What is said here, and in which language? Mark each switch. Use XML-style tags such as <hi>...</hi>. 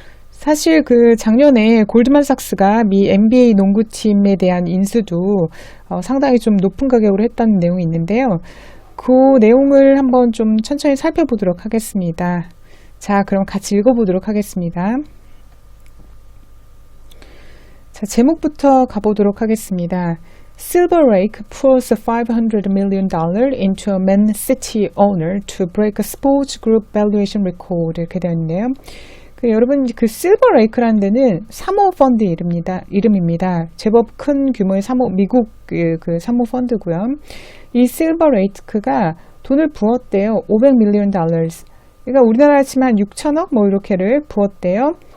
<ko>사실 작년에 골드만삭스가 미 NBA 농구팀에 대한 인수도 상당히 좀 높은 가격으로 했다는 내용이 있는데요. 그 내용을 한번 좀 천천히 살펴보도록 하겠습니다. 자, 그럼 같이 읽어보도록 하겠습니다. 자, 제목부터 가보도록 하겠습니다.</ko> <en>Silver Lake pours $500 million into a Man City owner to break a sports group valuation record.</en> <ko>이렇게 되어 있네요. 여러분, 실버 레이크라는 데는 사모펀드 이름입니다. 제법 큰 규모의 미국 사모펀드고요. 이 실버 레이크가 돈을 부었대요.</ko> <en>$500 million.</en> <ko>그러니까 우리나라 치면 6천억 이렇게를 부었대요.</ko>